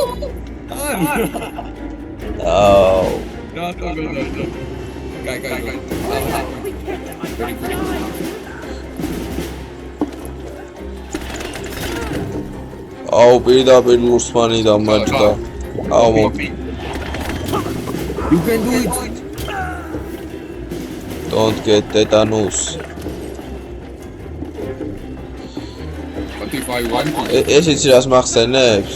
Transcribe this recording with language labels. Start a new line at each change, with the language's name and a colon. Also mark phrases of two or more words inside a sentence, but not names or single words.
Georgian: აუ. რატო გადადა? კაი. აუ პირდაპირ ლურსმანი დამარჯდა. აუ
English: You can do it. Don't get tetanus. But if I want to.
Georgian: ესეც რას მახსენებს?